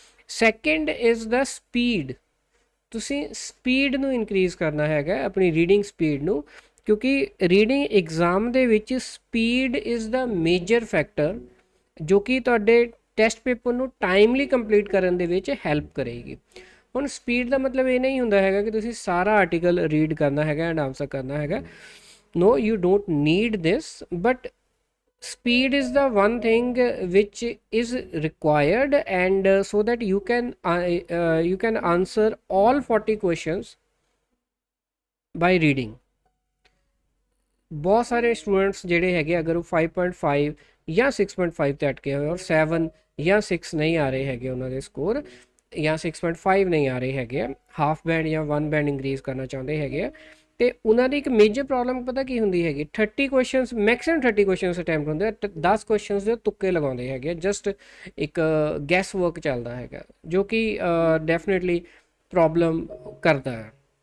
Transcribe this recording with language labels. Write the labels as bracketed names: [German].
[English] Second is the speed. [Punjabi] ਤੁਸੀਂ speed ਨੂੰ increase ਕਰਨਾ ਹੈਗਾ, ਆਪਣੀ ਰੀਡਿੰਗ ਸਪੀਡ ਨੂੰ, ਕਿਉਂਕਿ ਰੀਡਿੰਗ ਐਗਜ਼ਾਮ ਦੇ ਵਿੱਚ speed is ਦਾ major factor ਜੋ ਕਿ ਤੁਹਾਡੇ ਟੈਸਟ ਪੇਪਰ ਨੂੰ ਟਾਈਮਲੀ ਕੰਪਲੀਟ ਕਰਨ ਦੇ ਵਿੱਚ ਹੈਲਪ ਕਰੇਗੀ। ਹੁਣ ਸਪੀਡ ਦਾ ਮਤਲਬ ਇਹ ਨਹੀਂ ਹੁੰਦਾ ਹੈਗਾ ਕਿ ਤੁਸੀਂ ਸਾਰਾ ਆਰਟੀਕਲ ਰੀਡ ਕਰਨਾ ਹੈਗਾ ਐਂਡ ਆਨਸਰ ਕਰਨਾ ਹੈਗਾ। [English] No, you don't need this, but speed is the one thing which is required, and so that you can answer all 40 questions by reading. [Punjabi] ਬਹੁਤ ਸਾਰੇ ਸਟੂਡੈਂਟਸ ਜਿਹੜੇ ਹੈਗੇ ਅਗਰ ਉਹ 5.5 ਜਾਂ 6.5 ਤੇ ਅਟਕੇ ਹੋਏ ਔਰ 7 ਜਾਂ 6 ਨਹੀਂ ਆ ਰਹੇ ਹੈਗੇ ਉਹਨਾਂ ਦੇ ਸਕੋਰ, ਜਾਂ 6.5 ਨਹੀਂ ਆ ਰਹੇ ਹੈਗੇ ਆ, ਹਾਫ ਬੈਂਡ ਜਾਂ 1 ਬੈਂਡ ਇੰਕਰੀਜ਼ ਕਰਨਾ ਚਾਹੁੰਦੇ ਹੈਗੇ ਆ, ਤੇ ਉਹਨਾਂ ਦੀ ਇੱਕ ਮੇਜਰ ਪ੍ਰੋਬਲਮ ਪਤਾ ਕੀ ਹੁੰਦੀ ਹੈਗੀ, 30 ਕੁਐਸਚਨਸ ਮੈਕਸਿਮਮ 30 ਕੁਐਸਚਨਸ ਅਟੈਂਪਟ ਹੁੰਦੇ ਆ, 10 ਕੁਐਸਚਨਸ ਦੇ ਤੁੱਕੇ ਲਗਾਉਂਦੇ ਹੈਗੇ, ਜਸਟ ਇੱਕ ਗੈਸ ਵਰਕ ਚੱਲਦਾ ਹੈਗਾ ਜੋ ਕਿ ਡੈਫੀਨੇਟਲੀ ਪ੍ਰੋਬਲਮ ਕਰਦਾ ਹੈ।